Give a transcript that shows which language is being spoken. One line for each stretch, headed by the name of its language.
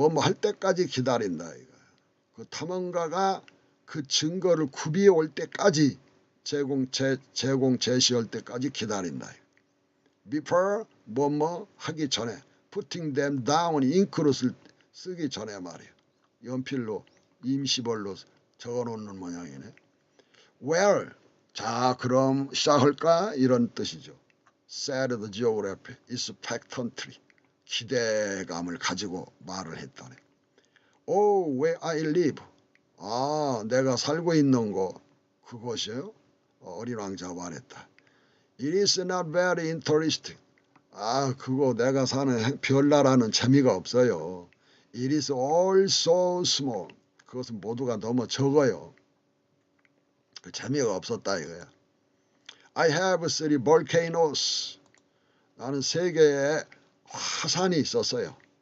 Korean: 뭐 할 때까지 기다린다 이거. 그 탐험가가 그 증거를 구비해 올 때까지 제시할 때까지 기다린다. Before 뭐 하기 전에,
English: putting them down,
Korean: 잉크로 쓰기 전에 말이에요. 연필로 임시벌로 적어놓는 모양이네. Well, 자 그럼 시작할까? 이런 뜻이죠.
English: Said the geographer expectantly.
Korean: 기대감을 가지고 말을 했다네.
English: Oh, where I live.
Korean: 내가 살고 있는 곳, 그곳이요? 어린 왕자가 말했다.
English: It is not very interesting.
Korean: 그거 내가 사는 별나라는 재미가 없어요.
English: It is all so small.
Korean: 그것은 모두가 너무 적어요. 그 재미가 없었다 이거야.
English: I have 3 volcanoes.
Korean: 나는 3개의 화산이 있었어요.